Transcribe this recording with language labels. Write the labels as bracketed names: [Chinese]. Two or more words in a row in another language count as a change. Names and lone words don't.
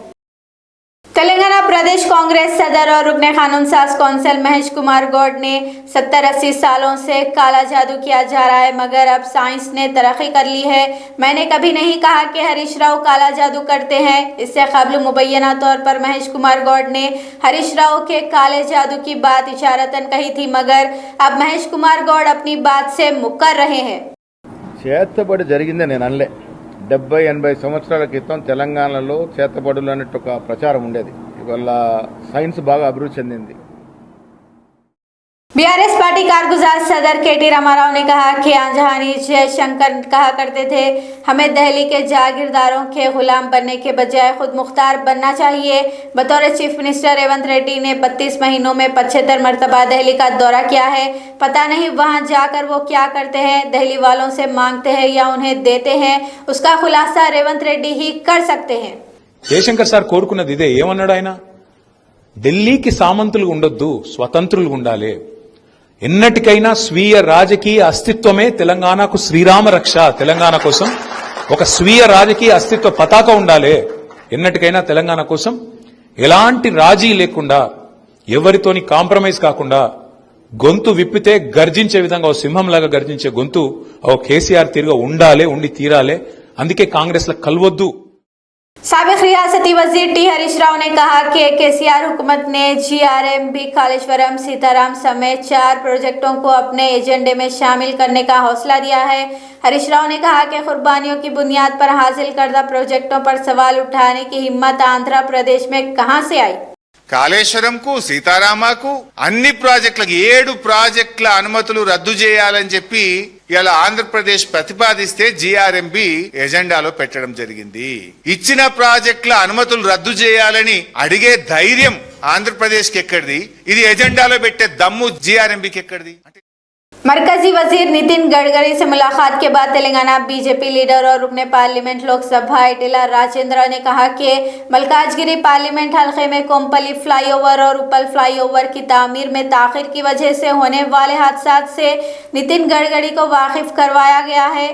[Urdu] تلنگانہ پردیش کانگریس صدر اور رکن قانون ساز کونسل مہیش کمار گوڑ نے 70-80 سالوں سے کالا جادو کیا جا رہا ہے، مگر اب سائنس نے ترقی کر لی ہے. میں نے کبھی نہیں کہا کہ ہریش راؤ کالا جادو کرتے ہیں. اس سے قبل مبینہ طور پر مہیش کمار گوڑ نے ہریش راؤ کے کالے جادو کی بات اشارتاً کہی تھی، مگر اب مہیش کمار گوڑ اپنی بات سے مکر رہے ہیں. [Telugu] 70-80 సంవత్సరాల క్రితం తెలంగాణలో చేతబడులు అనే ఒక ప్రచారం ఉండేది. ఇవాళ సైన్స్ బాగా అభివృద్ధి చెందింది. [Urdu] BRS پارٹی کارگزار صدر KT راماراؤ نے کہا کہ جہانی جے شنکر کہا کرتے تھے، ہمیں دہلی کے جاگیرداروں کے غلام بننے کے بجائے خود مختار بننا چاہیے. बतौर [English] chief minister [Urdu] ریونت ریڈی نے 32 مہینوں میں 75 مرتبہ دہلی کا دورہ کیا ہے. پتہ نہیں وہاں جاکر وہ کیا کرتے ہیں، دہلی والوں سے مانگتے ہیں یا انہیں دیتے ہیں، اسکا خلاصہ ریونت ریڈی ہی کر سکتے ہیں. [Telugu] జయశంకర్ సార్ కోరుకున్నది ఇదే. ఏమన్నాడు ఆయన? ఢిల్లీకి సామంతులుగా ఉండొద్దు, స్వతంత్రులుగా ఉండాలి. ఎన్నటికైనా స్వీయ రాజకీయ అస్తిత్వమే తెలంగాణకు శ్రీరామ రక్ష. తెలంగాణ కోసం ఒక స్వీయ రాజకీయ అస్తిత్వ పతాక ఉండాలి. ఎన్నటికైనా తెలంగాణ కోసం ఎలాంటి రాజీ లేకుండా, ఎవరితోని కాంప్రమైజ్ కాకుండా, గొంతు విప్పితే గర్జించే విధంగా ఓ సింహంలాగా గర్జించే గొంతు ఓ కేసీఆర్ తీరుగా ఉండాలి, ఉండి తీరాలి. అందుకే కాంగ్రెస్ లో కలవద్దు. [Urdu] سابق ریاستی وزیر T ہریش راؤ نے کہا کہ KCR حکومت نے GRMB کالیشورم سیتارام سمیت 4 پروجیکٹوں کو اپنے ایجنڈے میں شامل کرنے کا حوصلہ دیا ہے. ہریش راؤ نے کہا کہ قربانیوں کی بنیاد پر حاصل کردہ پروجیکٹوں پر سوال اٹھانے کی ہمت آندھرا پردیش میں کہاں سے آئی. [Telugu] కాళేశ్వరంకు సీతారామకు అన్ని ప్రాజెక్టులకు 7 ప్రాజెక్టుల అనుమతులు రద్దు చేయాలని చెప్పి ఇలా ఆంధ్రప్రదేశ్ ప్రతిపాదిస్తే GRMB ఎజెండాలో పెట్టడం జరిగింది. ఇచ్చిన ప్రాజెక్టుల అనుమతులు రద్దు చేయాలని అడిగే ధైర్యం ఆంధ్రప్రదేశ్ కి ఎక్కడిది? ఇది ఎజెండాలో పెట్టే దమ్ము GRMB కి ఎక్కడిది? [Urdu] مرکزی وزیر نتن گڈکری سے ملاقات کے بعد تلنگانہ BJP لیڈر اور رکن پارلیمنٹ لوک‌سبھا اٹیلا راجندر نے کہا کہ ملکاجگیری پارلیمنٹ حلقے میں کومپلی فلائی‌اوور اور اپل فلائی‌اوور کی تعمیر میں تاخیر کی وجہ سے ہونے والے حادثہ سے نتن گڈکری کو واقف کروایا گیا ہے.